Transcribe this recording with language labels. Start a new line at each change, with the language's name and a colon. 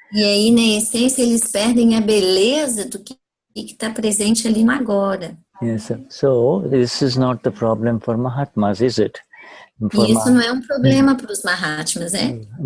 Portuguese: E aí, na essência, eles perdem a beleza do que está presente ali no agora.
English: Yes. So this is not the problem for Mahatmas, is it?
Portuguese: E isso não é um problema para os Mahatmas, né?